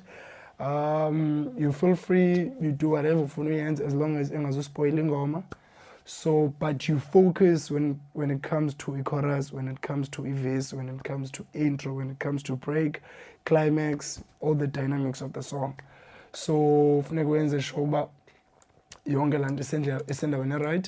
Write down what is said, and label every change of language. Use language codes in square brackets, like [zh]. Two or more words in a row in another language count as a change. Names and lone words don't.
[en] You feel free, you do whatever [xh] ufuna uyenza [en] as long as [xh] ingazuspoil ingoma. [en] So but you focus when it comes to a chorus, when it comes to a verse, when it comes to intro, when it comes to break, climax, all the dynamics of the song. [xh] So funeka wenze sure uba yonke laa nto isendaweni right.